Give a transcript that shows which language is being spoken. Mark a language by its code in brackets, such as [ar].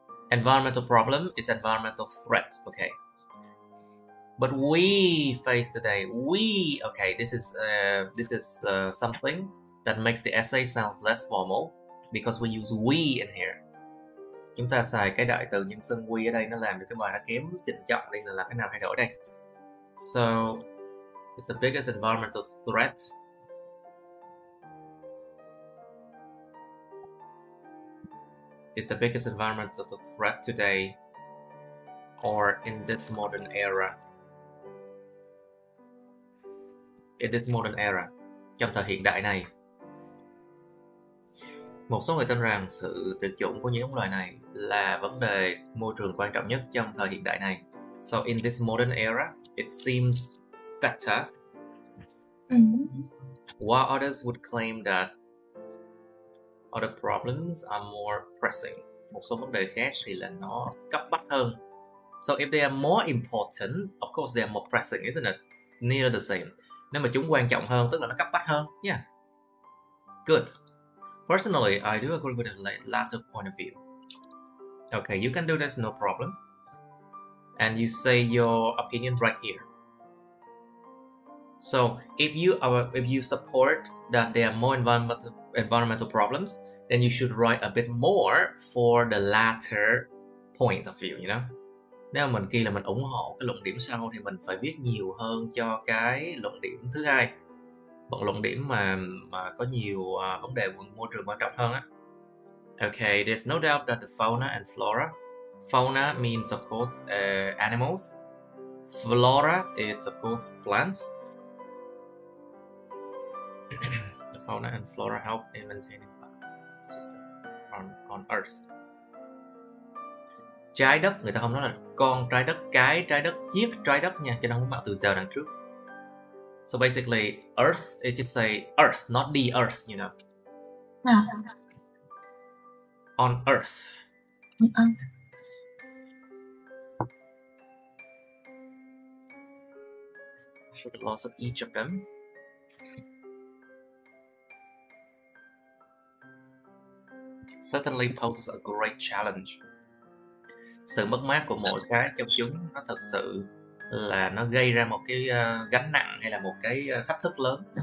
[en] Environmental problem is environmental threat, okay. But we face today, okay, this is something that makes the essay sound less formal because we use we in here. [vi] Chúng ta xài cái đại từ nhân xưng we ở đây, nó làm cho cái bài nó kém trịnh trọng, nên là làm cái nào thay đổi đây. [en] So, it's the biggest environmental threat. It's the biggest environmental threat today or in this modern era. In this modern era, [vi] trong thời hiện đại này. Một số người tin rằng sự tuyệt chủng của những giống loài này là vấn đề môi trường quan trọng nhất trong thời hiện đại này. [en] So in this modern era, it seems better. While others would claim that other problems are more pressing. [vi] Một số vấn đề khác thì là nó cấp bách hơn. [en] So if they are more important, of course they are more pressing, isn't it? Near the same. [vi] Nếu mà chúng quan trọng hơn, tức là nó cấp bách hơn. [en] Yeah. Good. Personally, I do agree with the latter point of view. Okay, you can do this, no problem. And you say your opinion right here. So if you support that there are more environmental problems, then you should write a bit more for the latter point of view, you know. [vi] Nếu mình ghi là mình ủng hộ cái luận điểm sau thì mình phải viết nhiều hơn cho cái luận điểm thứ hai, luận điểm mà có nhiều vấn đề môi trường quan trọng hơn á. [en] Okay, there's no doubt that the fauna and flora. Fauna means of course animals. Flora is of course plants. The fauna and flora help in maintaining plant system on Earth. [vi] Trái đất, người ta không nói là con trái đất, cái trái đất, chiếc trái đất nha, cho nên không bảo từ giờ đằng trước. [en] So basically, Earth, it just say Earth, not the Earth, you know. On Earth. For the loss of each of them. Certainly poses a great challenge. [vi] Sự mất mát của mỗi cái trong chúng nó thật sự là nó gây ra một cái gánh nặng hay là một cái thách thức lớn.